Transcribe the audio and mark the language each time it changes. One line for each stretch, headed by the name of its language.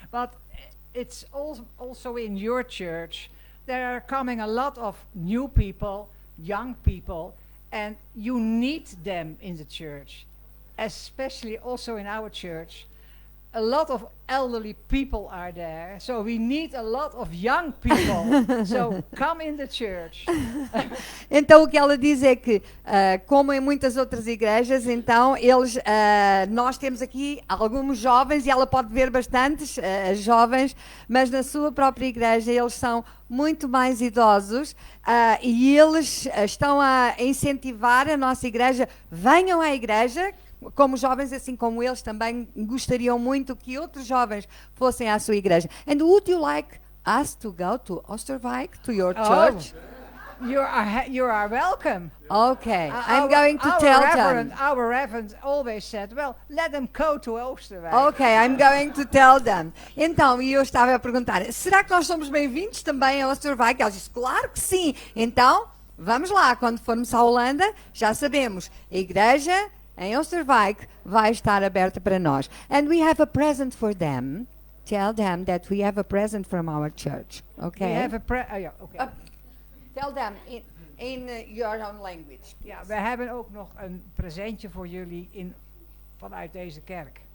English: But it's also in your church, there are coming a lot of new people, young people, and you need them in the church, especially also in our church. A lot of elderly people are there, so we need a lot of young people. So come in the church.
Portuguese: Então o que ela diz é que, como em muitas outras igrejas, então nós temos aqui alguns jovens e ela pode ver bastantes jovens, mas na sua própria igreja eles são muito mais idosos e eles estão a incentivar a nossa igreja, venham à igreja. Como jovens, assim como eles também gostariam muito que outros jovens fossem à sua igreja.
English: And would you like us to go to Oosterwijk, to your church? You are welcome. Okay, I'm going to tell them. Our reverend always said, well, let them go to Oosterwijk. Okay, I'm going to tell them.
Portuguese: Então, e eu estava a perguntar, será que nós somos bem-vindos também a Oosterwijk? Ela disse, claro que sim. Então, vamos lá, quando formos à Holanda, já sabemos, a igreja em Oosterwijk vai estar aberta para nós.
English: And we have a present for them. Tell them that we have a present from our church. Okay? We have a yeah, okay. Tell them in your own language.
Dutch: Ja, we hebben ook nog een presentje voor jullie vanuit deze kerk.